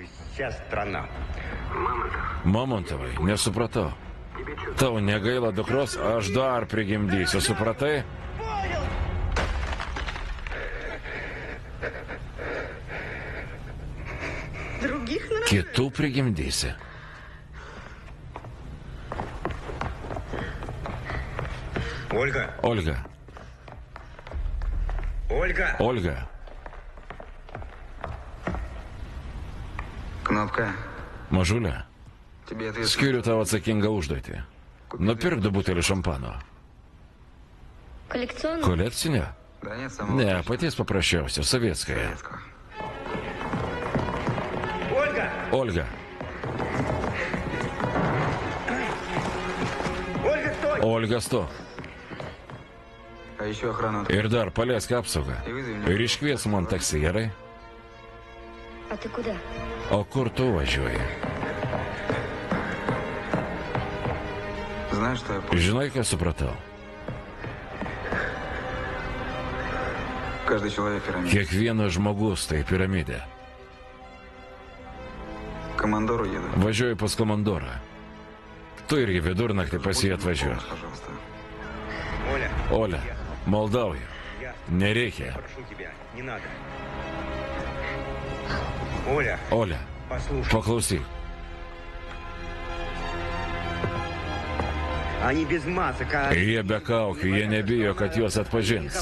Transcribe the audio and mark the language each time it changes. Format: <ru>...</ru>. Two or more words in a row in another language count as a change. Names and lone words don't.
<lt>Mamontovai, nesupratau. Tau negaila dukros, aš dar prigimdysiu, supratai? Kitų prigimdysi. Olga.</lt> <ru>Кнопка.</ru> <lt>Mažulė,</lt> <ru>Тебе ответ.</ru> <lt>skiriu tau atsakingą užduotį. Nupirk 2 butelį šampano. Kolekcinę?</lt> <ru>Да нет, самого.</ru> <lt>Ne, paties paprasčiausia, sovietskaja.</lt> <ru>Советского.</ru> <lt>Olga. Olga, stok.</lt> <ru>А еще охрану.</ru> <lt>Ir dar paleisk apsaugą. Ir iškvies man taksi, gerai?</lt> <ru>А ты куда?</ru> <lt>O kur tu važiuoji?</lt> <ru>Знаешь, что я понял?</ru> <lt>Žinai, ką supratau?</lt> <ru>Каждый человек пирамида.</ru> <lt>Kiekvienas žmogus tai piramidė.</lt> <ru>К командору еду.</ru> <lt>Važiuoju pas komandorą. Tu irgi vidurnaktį pas jį atvažiuoji.</lt> <ru>Пожалуйста.</ru> <lt>Olia, maldauju. Nereikia. Olia, paklausyk. Jie be kaukių, jie nebijo, kad juos atpažins.</lt>